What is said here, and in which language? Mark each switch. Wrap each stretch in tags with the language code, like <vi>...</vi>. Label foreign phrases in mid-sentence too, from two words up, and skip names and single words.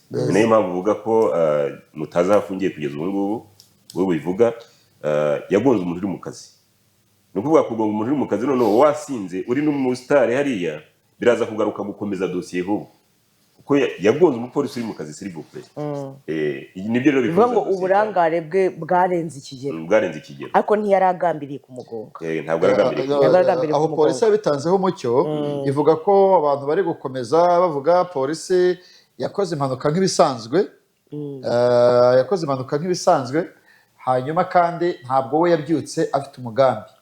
<rw>Niyo mpamvu uvuga ko mutazafungiye kugeza ubu ngubu, wowe bivuga yagonze umuntu uri mu kazi. Ni ukuvuga kugonga umuntu uri mu kazi noneho wasinze uri n'umusitari hariya, biraza kugaruka gukomeza dosiye ahubwo, kuko yagonze umupolisi uri mu kazi.</rw> <fr>S'il vous plaît,</fr> <rw>nibyo rero bivuga ngo uburangare bwe bwarenze ikigero, ariko ntiyaragambiriye kumugonga. Ntabwo yaragambiriye. Aho polisi yabitanzeho umucyo, ivuga ko abantu bari gukomeza bavuga polisi yakoze impanuka nk'ibisanzwe, hanyuma kandi ntabwo we yabyutse afite umugambi.</rw>